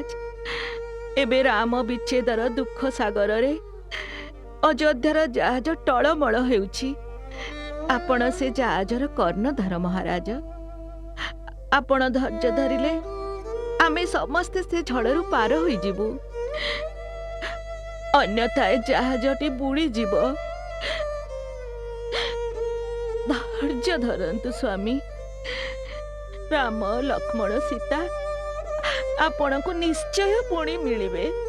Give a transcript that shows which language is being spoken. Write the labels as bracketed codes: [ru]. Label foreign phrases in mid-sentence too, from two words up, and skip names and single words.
[or] ଏବେ ରାମ ବିଚ୍ଛେଦର ଦୁଃଖ ସାଗରରେ ଅଯୋଧ୍ୟାର ଜାହାଜ ଟଳମଳ ହେଉଛି। ଆପଣ ସେ ଜାହାଜର କର୍ଣ୍ଣଧାର ମହାରାଜ। ଆପଣ ଧୈର୍ଯ୍ୟ ଧରିଲେ ଆମେ ସମସ୍ତେ ସେ ଝଡ଼ରୁ ପାର ହୋଇଯିବୁ। ଅନ୍ୟଥା ଜାହାଜଟି ବୁଡ଼ି ଯିବ। ଧୈର୍ଯ୍ୟ ଧରନ୍ତୁ ସ୍ୱାମୀ। ରାମ ଲକ୍ଷ୍ମଣ ସୀତା ଆପଣ କୁ ନିଶ୍ଚୟ ପୁଣି ମିଳିବେ।